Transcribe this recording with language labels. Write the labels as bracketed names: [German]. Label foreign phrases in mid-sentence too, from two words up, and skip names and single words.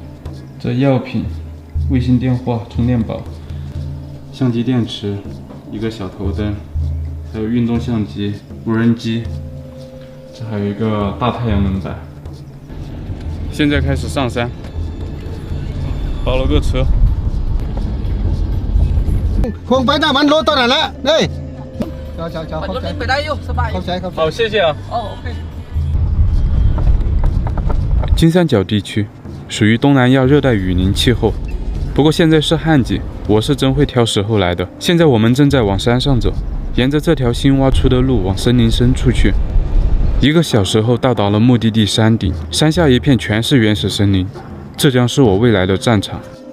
[Chinese] 这药品、卫星电话、充电宝、相机电池、一个小头灯，还有运动相机、无人机。这还有一个大太阳能板。现在开始上山，包了个车。 [Thai] คงไปได้มันรถตอนนั้นแหละนี่เข้าใจ ไปได้อยู่สบาย เข้าใจครับ [Chinese] 好，谢谢啊。哦 ，OK。金三角地区属于东南亚热带雨林气候，不过现在是旱季，我是真会挑时候来的。现在我们正在往山上走，沿着这条新挖出的路往森林深处去。1个小时后到达了目的地山顶，山下一片全是原始森林，这将是我未来的战场。